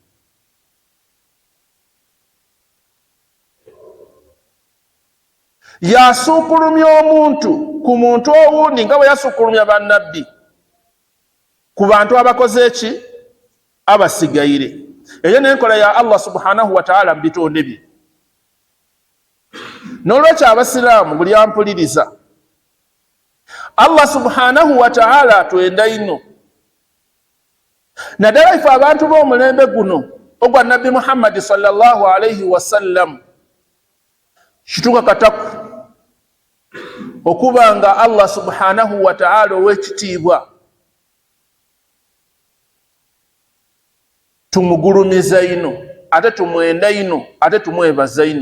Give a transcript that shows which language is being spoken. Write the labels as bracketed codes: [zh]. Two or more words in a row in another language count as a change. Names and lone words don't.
[xog] Yasuukulumya omuntu ku muntu owundi nga bwe yasuukulumya bannabbi ku bantu abakoze eki, abasigaire. Eyo n'enkola ya [ar] الله سبحانه وتعالى [xog] mu bitonde bye. N'olwekyo abasiraamu buli ampuliriza, [ar] الله سبحانه وتعالى [xog] atwenda ino, naddala ife abantu b'omulembe guno ogwa nabbi Muhammad [ar] صلى الله عليه وسلم, kituka kataku [xog] okuba nga [ar] الله سبحانه وتعالى [xog] ow'ekitiibwa tumugulumiza ino, ate tumwenda ino, ate tumwebaza ino.